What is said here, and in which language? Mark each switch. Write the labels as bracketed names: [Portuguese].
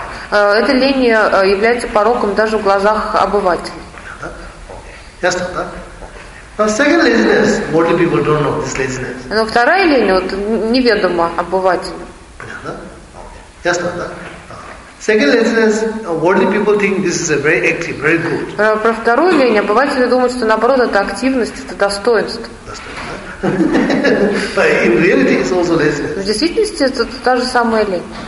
[Russian] Эта лень является пороком даже в глазах обывателей. Ясно, да? [English] Now, second laziness, worldly people don't know this laziness. [Russian] Но вторая лень неведома обывателю. Ясно, да? [English] Second laziness, worldly people think this is a very active, very good. [Russian] Про вторую лень обыватели думают, что наоборот это активность, это достоинство. [English] In reality, it's also laziness. [Russian] В действительности это та же самая лень.